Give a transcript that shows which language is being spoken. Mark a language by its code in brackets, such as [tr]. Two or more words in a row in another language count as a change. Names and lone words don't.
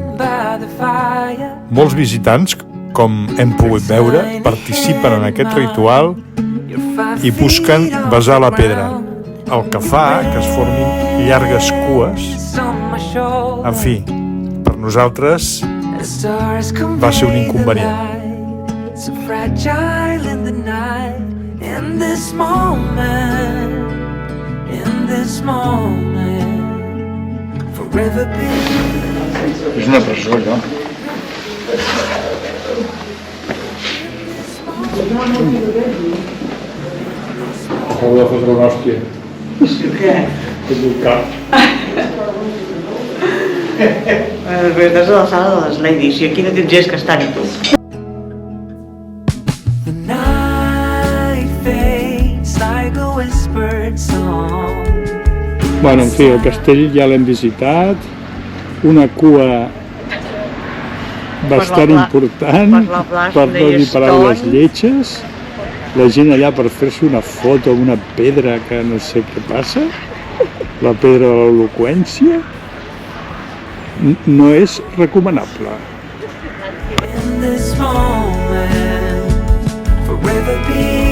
[ca] Molts visitants, com hem pogut veure, participen en aquest ritual i busquen besar la pedra, el que fa que es formin llargues cues. En fi, per nosaltres va ser un inconvenient. [en] So fragile in the night, in this moment, forever be. [ca] És una presó, allò. Acabo de fotre una hòstia. Què? Tot el cap. Perquè estàs a la sala de les ladies i aquí no tens gens que estar-hi tu. [en] The night fades like a whispered song. [ca] Bueno, en fi, el castell ja l'hem visitat, una cua bastant important, per no dir paraules lletges, la gent allà per fer-se una foto amb una pedra que no sé què passa, la pedra de l'eloqüència, no és recomanable. [en] In this moment, forever be.